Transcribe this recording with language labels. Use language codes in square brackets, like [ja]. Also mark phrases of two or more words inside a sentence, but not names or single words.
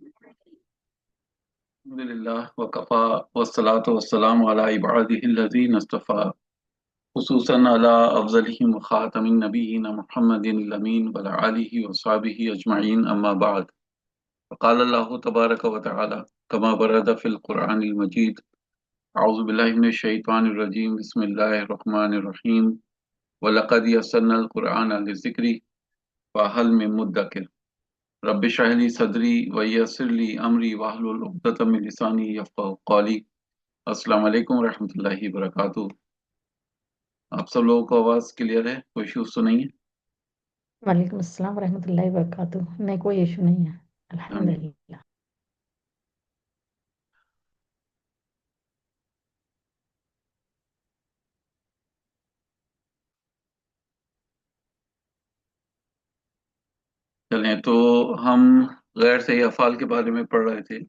[ar] الحمد لله وكفى والصلاة والسلام على عباده الذين اصطفى خصوصا على أفضلهم وخاتم النبيين محمد الأمين وعلى آله وأصحابه أجمعين أما بعد. قال الله تبارك وتعالى كما ورد في القرآن المجيد أعوذ بالله من الشيطان الرجيم بسم الله الرحمن الرحيم ولقد يسرنا القرآن للذكر فهل من مدكر رب اشرح لي صدري ويسر لي أمري واحلل عقدة من لساني يفقهوا قولي. السلام عليكم رحمة الله وبركاته. [ur] आप सब लोगों को आवाज़ क्लियर है, कोई इश्यूज़ तो नहीं है? [ar] وعليكم السلام ورحمة الله وبركاته. [ur] नहीं, कोई इशू नहीं है, [ar] الحمد अल्हम्दुलिल्लाह। [ur] चलें तो हम गैर सही अफ़ाल के बारे में पढ़ रहे थे।